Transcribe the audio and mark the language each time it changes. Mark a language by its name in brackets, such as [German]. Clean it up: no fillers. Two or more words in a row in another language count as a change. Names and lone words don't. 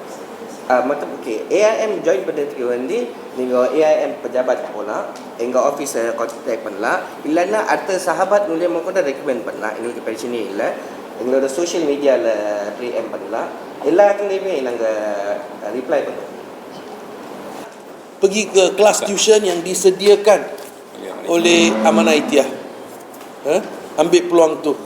[Tamil] மற்றும் ஓகே ஏஐஎம் ஜாயின் பண்ணுறதுக்கு வந்து நீங்கள் ஏஐஎம் pejabat போகலாம், எங்கள் [English] office contact [Tamil] பண்ணலாம், இல்லைன்னா அடுத்த சஹாபாத் மூலியமாக கூட ரெக்கமெண்ட் பண்ணலாம், எங்களுக்கு பிரச்சனையே இல்லை. எங்களோட [English] social media [Tamil] ப்ரீஎம் பண்ணலாம், எல்லா இடத்துலையுமே நாங்கள் ரிப்ளை பண்ணுவோம். [Malay] Pergi ke kelas tuition yang disediakan oleh Amanah Itiah. Ambil peluang tu.